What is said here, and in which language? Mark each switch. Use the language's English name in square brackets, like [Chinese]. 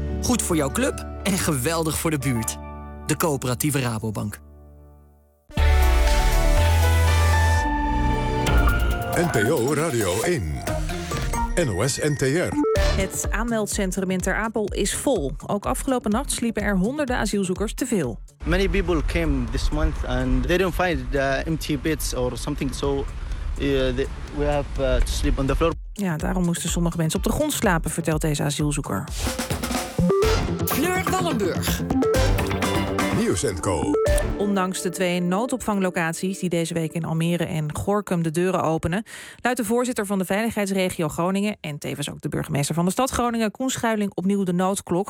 [Dutch] Goed voor jouw club en geweldig voor de buurt. De coöperatieve Rabobank. NPO Radio 1. NOS NTR. Het aanmeldcentrum in Ter Apel is vol. Ook afgelopen nacht sliepen er honderden asielzoekers te veel. [English] Many people came this month and they didn't find the empty beds or something, so we have to sleep on the floor. [Dutch] Ja, daarom moesten sommige mensen op de grond slapen, vertelt deze asielzoeker. Fleur Wallenburg. Nieuws & Co. Ondanks de twee noodopvanglocaties die deze week in Almere en Gorinchem de deuren openen, luidt de voorzitter van de veiligheidsregio Groningen en tevens ook de burgemeester van de stad Groningen, Koen Schuiling, opnieuw de noodklok.